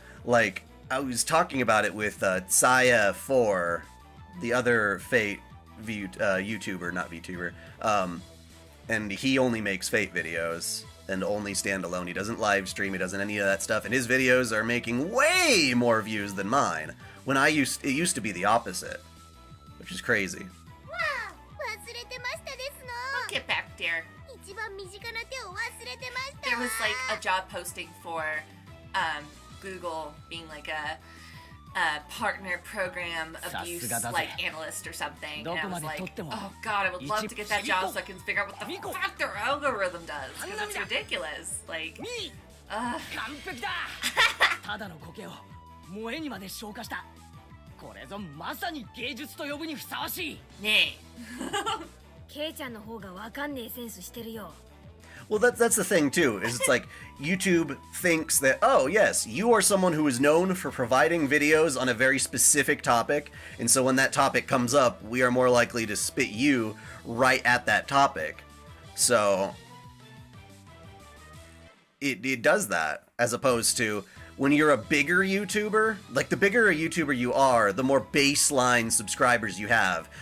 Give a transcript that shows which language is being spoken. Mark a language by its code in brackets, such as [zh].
[en] Like, I was talking about it with Saya4, the other Fate YouTuber, not VTuber, and he only makes Fate videos and only standalone. He doesn't live stream, he doesn't any of that stuff, and his videos are making way more views than mine. When it used to be the opposite, which is crazy. [ja] 忘れてましたですの。 [en] Get back there. [ja] 一番身近な手を忘れてました。 [en] There was like a job posting for Google being like a partner program abuse like analyst or something, and I was like, oh god, I would love to get that job so I can figure out what the fuck their algorithm does, because it's ridiculous. Like, [ja] 完璧だただの苔を萌えにまで昇華したこれぞまさに芸術と呼ぶにふさわしいねケイちゃんの方がわかんねえセンスしてるよ。 [en] Well, that's the thing too, is it's like YouTube thinks that, oh yes, you are someone who is known for providing videos on a very specific topic, and so when that topic comes up, we are more likely to spit you right at that topic. So it does that, as opposed to when you're a bigger YouTuber, like the bigger a YouTuber you are, the more baseline subscribers you have.